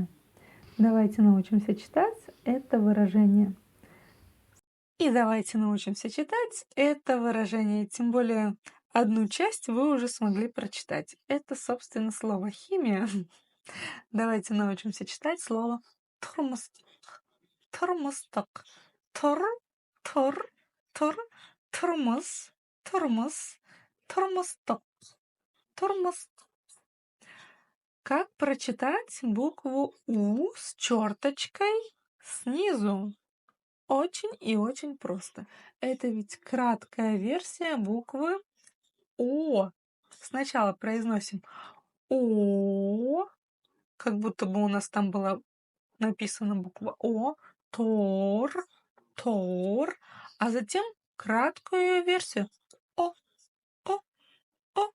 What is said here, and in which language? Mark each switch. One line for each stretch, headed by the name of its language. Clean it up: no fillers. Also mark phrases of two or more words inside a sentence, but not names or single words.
Russian: Давайте научимся читать это выражение. И давайте научимся читать это выражение. Тем более одну часть вы уже смогли прочитать. Это, собственно, слово химия. Давайте научимся читать слово турмусток. Турмусток. Тур, тур, тур, турмус, турмус, турмусток. Турмусток. Как прочитать букву У с черточкой снизу? Очень и очень просто. Это ведь краткая версия буквы О. Сначала произносим О, как будто бы у нас там была написана буква О, Тор, Тор, а затем краткую ее версию О, О, О.